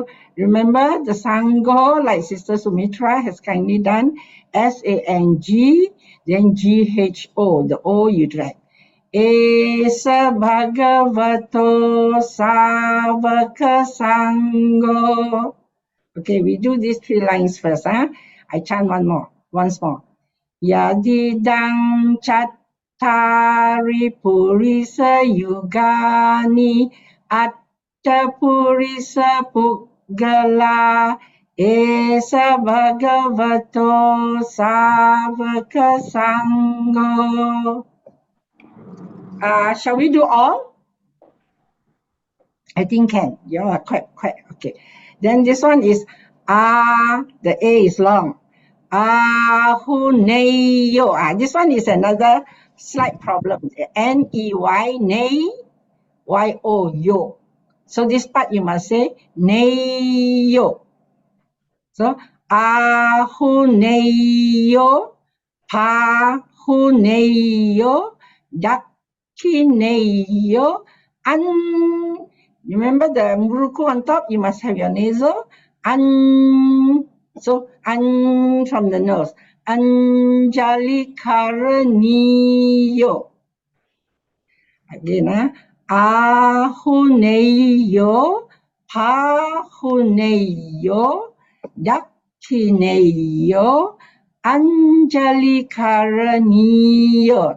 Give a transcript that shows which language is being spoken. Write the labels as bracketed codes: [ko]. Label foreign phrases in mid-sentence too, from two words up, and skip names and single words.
[en] Remember the Sangho, like Sister Sumitra has kindly done, S-A-N-G, then G-H-O, the O you drag. [pi] Esa Bhagavato Savaka Sangho. [en] Okay, we do these 3 lines first. I chant once more. [pi] Yadidang Chattari Purisa Yugani Atta Purisa Puggala Esa Bhagavato Savaka Sangho. [en] Shall we do all? I think can. You are quite okay. Then this one is the A is long. [pi] Ahuneyo. [en] This one is another slight problem. N-E-Y, nay, Y-O, yo. So this part you must say neyo. [pi] So ahuneyo, pahuneyo, dakineyo, [en] remember the muruku on top, you must have your nasal. So from the nose. [pi] Anjali Karaniyo. [en] Again, [pi] Ahuneyo, Pahuneyo, Dakineyo, Anjali Karaniyo.